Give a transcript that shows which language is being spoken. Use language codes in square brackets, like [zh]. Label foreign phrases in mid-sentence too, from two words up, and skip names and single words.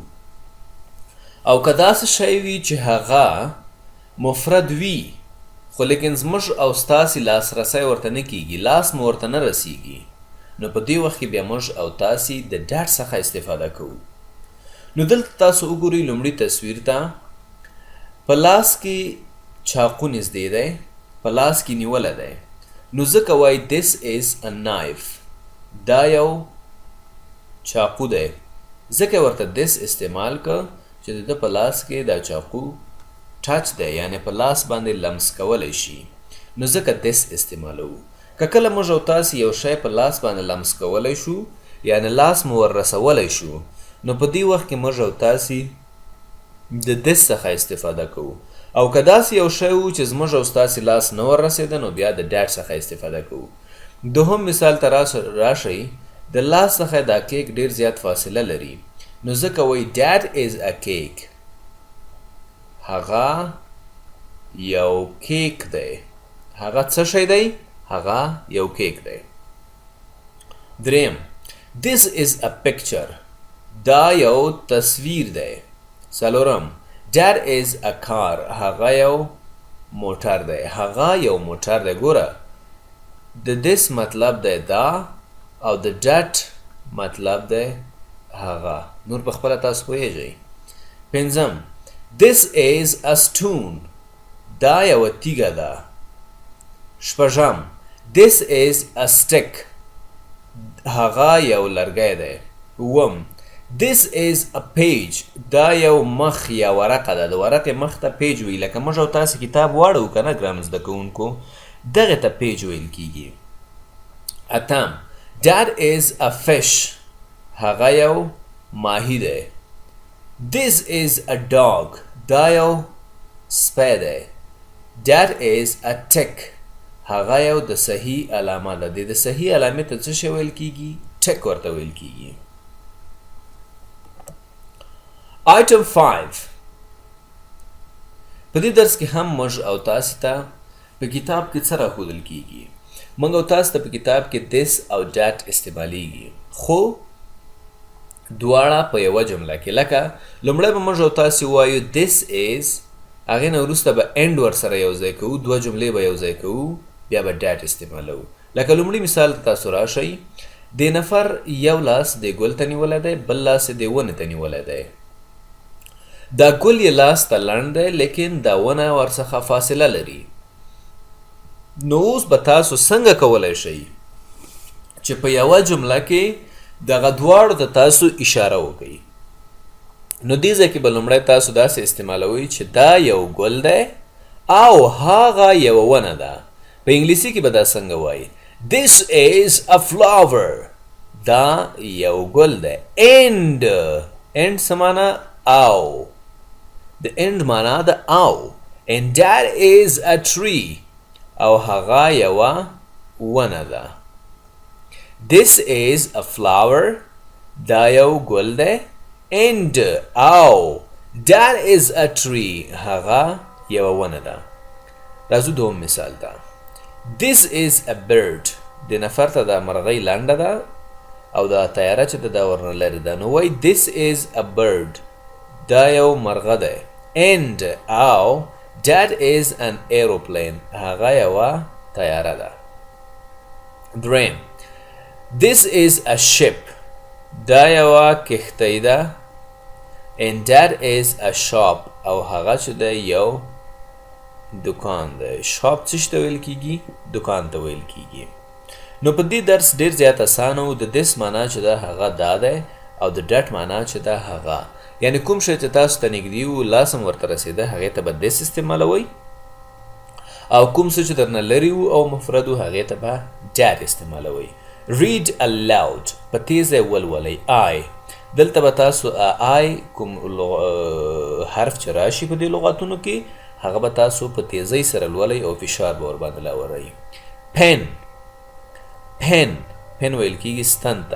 [ps] او که داسې شی وي چې هغه مفرد وي خو لیکن زموږ او ستاسې لاسرسی ورته نه کیږي، لاس مو ورته نه رسیږي، نو په دې وخت کې بیا موږ او تاسې د ډاټ څخه استفاده کوو. نو دلته تاسو وګورئ لومړي تصویر ته. په لاس کې چاقو نږدې دی، په لاس کې نیولی دی، نو ځکه وایي [en] this is a knife. [ps] دا یو چاقو دی، ځکه ورته this استعمال که چې د ده په لاس کې دا چاقو ټچ دی، یعنی په لاس باندې لمس کولی شي، نو ځکه this استعمالوو. که کله موږ او تاسې یو شی په لاس باندې لمس کولی شو، یعنی لاس مو ور رسولی شو، نو په دې وخت کې موږ او تاسې د this څخه استفاده کوو. او که داسې یو شی و چې زموږ او ستاسې لاس نه ور رسېده، نو بیا د ډاټ څخه استفاده کوو. دوهم مثال ته راشئ. د لاس څخه دا کیک ډېر زیات فاصله لري، نو ځکه وایي [en] that is a cake. [ps] هغه یو کیک دی. هغه څه شی دی؟ هغه یو کیک دی. [en] دریم this is a picture. [ps] دا یو تصویر دی. څلورم [en] that is a car. [ps] هغه یو موټر دی. هغه یو موټر دی. ګوره د this مطلب دی دا او د that مطلب دی هغه. نور په خپله تاسو پوهیږئ. پنځم [en] this is a stone. [ps] دا یوه تیږه ده. شپږم [en] this is a stick. [ps] هغه یو لرګی دی. اووم [en] this is a page. [ps] دا یو مخ یا ورقه ده. د ورقې مخ ته پیج وی. لکه موږ او تاسې کتاب واړو که نه ګرانو زده کوونکو، دغې ته پیج ویل کیږي. [en] اتم that is a fish. [ps] هغه یو ماهی دی. [en] this is a dog. [ps] دا یو سپی دی. [en] that is a tick. [ps] هغه یو د صحیح علامه ده. د صحیح علامې ته څه شی ویل کیږي؟ ټک ورته ویل کیږي. Item 5. په دې درس کې هم موږ او تاسې ته په کتاب کې څه راښودل کیږي؟ موږ او تاسو ته په کتاب کې this او that استعمالیږي، خو دواړه په یوه جمله کې. لکه لومړی به موږ او تاسې ووایو [en] this is، [ps] هغې نه وروسته به end ورسره یو ځای کوو، دوه جملې به یو ځای کوو، بیا به that استعمالوو. لکه لومړي مثال ته تاسو راشئ. د نفر یو لاس د ګل ته نیولی دی، بل لاس یې د ونې ته نیولی دی. دا ګل یې لاس ته لنډ دی، لیکن دا ونه ورڅخه فاصله لري. نو اوس به تاسو څنګه کولی شئ چې په یوه جمله کې دغه دواړو ته تاسو اشاره وکئ؟ نو دې ځای کې به لومړی تاسو داسې استعمالوئ چې دا یو ګل دی او هغه یوه ونه ده. په انګلیسي کې به دا څنګه وایي؟ [en] this is a flower. [ps] دا یو ګل دی. end څه معنا؟ او. د end معنا د او. [en] and that is a tree. [ps] او هغه یوه ونه ده. [en] this is a flower. [ps] دا یو ګل دی. [en] and او that is a tree. [ps] هغه یوه ونه ده. راځو دوم مثال ته. [en] this is a bird. [ps] د نفر ته دا مرغۍ لنډه ده او دا تیاره چې ده دا ورنه لرې ده، نو وایي [en] this is a bird. [ps] دا یو مرغه دی. [en] and او that is an aeroplane. [ps] هغه یوه تیاره ده. [en] دریم This is a ship. [ps] دا یوه کښتۍ ده. [en] And that is a shop. [ps] او هغه چې ده یو دکان ده. شاپ څه شي ته ویل کیږي؟ دکان ته ویل کیږي. نو په دې درس ډېر زیات اسانه و. د this معنا چې ده هغه دا دی او د that معنا چې ده هغه. یعنی کوم شی چې تاسو ته نږدې و لاس هم ورته رسېده هغې ته به this استعمالوئ او کوم څه چې درنه لرې و او مفرد و هغې ته به that استعمالوئ. [en] read aloud [ps] په تیزه ولولئ. I دلته به تاسو I کوم حرف چې راشي په دې لغاتونو کې هغه به تاسو په تیزۍ سره لولئ او فشار به ورباندې لاوروئ. pen ویل کېږي ستن ته.